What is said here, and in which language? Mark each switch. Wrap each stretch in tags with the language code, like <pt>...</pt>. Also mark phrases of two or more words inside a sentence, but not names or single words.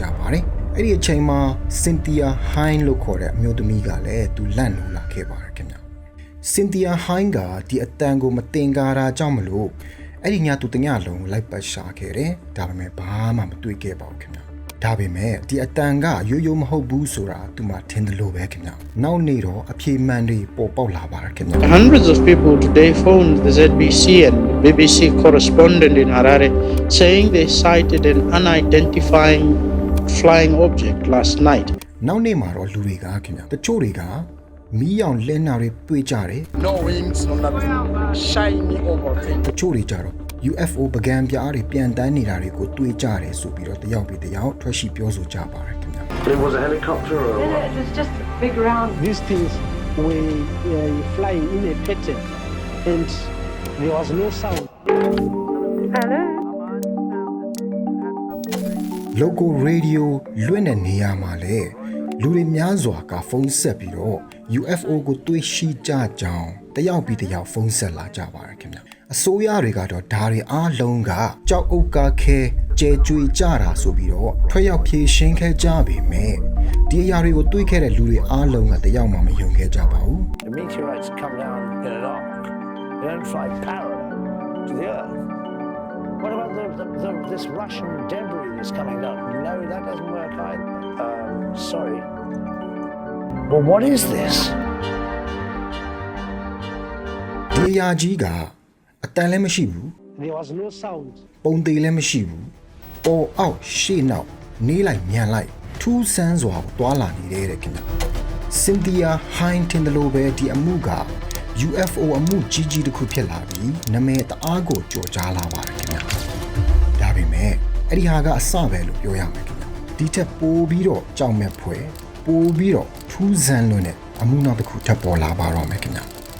<my>ပါတယ်အဲ့ဒီအချိန်မှာ Cynthia Hine လို့ခေါ်တဲ့အမျိုးသမီးကလည်းသူလန့်နှိုးလာခဲ့ပါတယ်ခင်ဗျCynthia Hine ကဒီအတန်ကိုမတင်ကားတာကြောင့်မလို့အဲ့ဒီညသူတညလုံးလိုက်ပတ်ရှာခဲ့တယ်ဒါပေမဲ့ဘာမှမတွေ့ခဲ့ပါဘူးခင်ဗျဒါပေမဲ့ဒီအတန်ကရိုးရိုးမဟုတ်ဘူးဆိုတာသူမှထင်တယ်လို့ပဲခင်ဗျနောက်နေ့တော့အပြေမှန်တွေပေါ်ပေါက်လာပါတယ်ခင်ဗျ</my> <en>Hundreds of people today phoned the ZBC and BBC correspondent in Harare saying they sighted an unidentified flying object last night</en> <my>နောက်နေ့မှာတော့လူတွေကခင်ဗျတချို့တွေကမီးရောင်လင်းနာတွေတွေ့ကြတယ်</my> <en>No wings no nothing shiny over thing</en> <my>တချို့တွေကြတော့ UFO ပကံပြားတွေပြန်တန်းနေတာတွေကိုတွေ့ကြတယ်ဆိုပြီးတော့တယောက်ပြီးတယောက်ထွက်ရှိပြောဆိုကြပါတယ်ခင်ဗျ It was a helicopter or No, it was just big round. These things were flying in a pattern and there was no sound. Hello?</my> <en>Local radio</en> <my>လွှင့်တဲ့နေရာမှာလေလူတွေများစွာကဖုန်းဆက်ပြီးတော့ UFO ကိုတွေ့ရှိကြကြောင်းတယောက်ပြီးတယောက်ဖုန်းဆက်လာကြပါတယ်ခင်ဗျအစိုးရတွေကတော့ဒါတွေအားလုံးကကြောက်အုပ်ကားခဲကျဲကျွေကြတာဆိုပြီးတော့ထွက်ရောက်ဖြေရှင်းခဲ့ကြပေမဲ့ဒီအရာတွေကိုတွေးခဲ့တဲ့လူတွေအားလုံးကတယောက်မှမယုံခဲ့ကြပါဘူး</my> <en>The meteorites come down in an arc. They don't fly parallel to the earth. What about this Russian debris that's coming down? No, that doesn't work either. Sorry. well, what is this?</en> <my>ဒီအရာကြီးကအတန်လည်းမရှိဘူး</my> <en>There was no sound.</en> <my>ပုံသေးလည်းမရှိဘူးပေါ်အောက်ရှေ့နောက်နေလိုက်မြန်လိုက်ထူးဆန်းစွာကိုတွာလာနေတဲ့ခင်ဗျစင်တီယာဟိုင်းတင်တယ်လို့ပဲဒီအမှုက UFO အမှုကြီးကြီးတစ်ခုဖြစ်လာပြီးနာမည်တအားကိုကြော်ကြားလာပါတယ်ခင်ဗျဒါပေမဲ့အဲ့ဒီဟာကအစပဲလို့ပြောရမယ်ခင်ဗျဒီထက်ပိုပြီးတော့ကြောက်မဲ့ဖွယ်ပိုပြီးတော့ထူးဆန်းလွန်းတဲ့အမှုနောက်တစ်ခုထပ်ပေါ်လာပါတော့မယ်ခင်ဗျ</my>